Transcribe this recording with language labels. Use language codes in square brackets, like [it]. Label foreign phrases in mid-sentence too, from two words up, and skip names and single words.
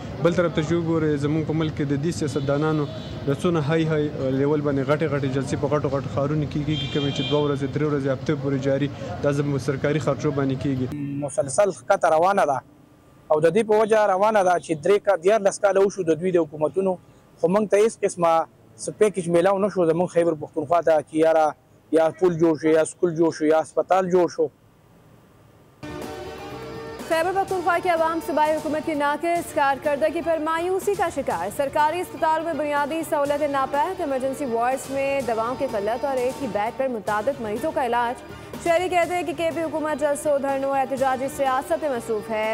[ps] بل طرف ته چې وګورئ زموږ په ملک کې د دې سیاستدانانو د څونه [en] high level [ps] باندې غټې جلسې په غټو ښارونو کې کېږي کومې چې 2 ورځې 3 ورځې هفتې پورې جاري دا زموږ سرکاري خرچو باندې کېږي. مسلسل ښکته روانه ده او د دې په وجه روانه ده چې 13 کاله وشو د دوی د حکومتونو خو موږ ته هېڅ قسمه څه پیکج میلاو نه شو زموږ خیبر پښتونخوا ته چې یاره یا پل جوړ شو یا سکول جوړ شو یا اسپتال جوړ شو. [ur] خیبر پختونخوا کے عوام صوبائی حکومت کی ناقص کارکردگی پر مایوسی کا شکار. سرکاری اسپتالوں میں بنیادی سہولتیں ناپید, [en] emergency wards [ur] میں دواؤں کی قلت اور ایک ہی بیڈ پر متعدد مریضوں کا علاج. شہری کہتے ہیں کہ کے پی حکومت جلسوں دھرنوں اور احتجاجی سیاست میں مصروف ہے.